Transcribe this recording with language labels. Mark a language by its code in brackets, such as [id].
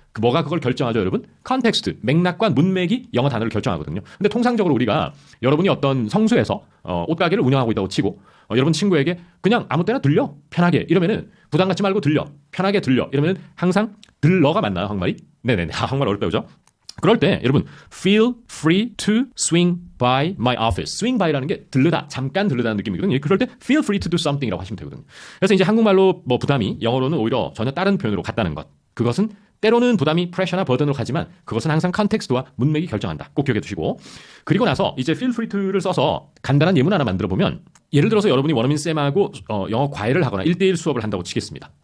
[ko] 뭐가 그걸 결정하죠, 여러분? 컨텍스트, 맥락과 문맥이 영어 단어를 결정하거든요. 근데 통상적으로 우리가 여러분이 어떤 성수에서 옷가게를 운영하고 있다고 치고 여러분 친구에게 그냥 아무 때나 들려 편하게 이러면은 부담 갖지 말고 들려 편하게 들려 이러면은 항상 들러가 맞나요, 한국말이? 네네네, 한국말 어렵다 그죠? 그럴 때 여러분 [en] feel free to swing by my office. [ko] swing by라는 게 들르다, 잠깐 들르다는 느낌이거든요. 그럴 때 [en] feel free to do something [ko] 이라고 하시면 되거든요. 그래서 이제 한국말로 뭐 부담이 영어로는 오히려 전혀 다른 표현으로 같다는 것. 그것은 때로는 부담이 프레셔나 버든으로 가지만 그것은 항상 컨텍스트와 문맥이 결정한다. 꼭 기억해 두시고 그리고 나서 이제 feel free to를 써서 간단한 예문 하나 만들어 보면 예를 들어서 여러분이 원어민 쌤하고 영어 과외를 하거나 1대1 수업을 한다고 치겠습니다.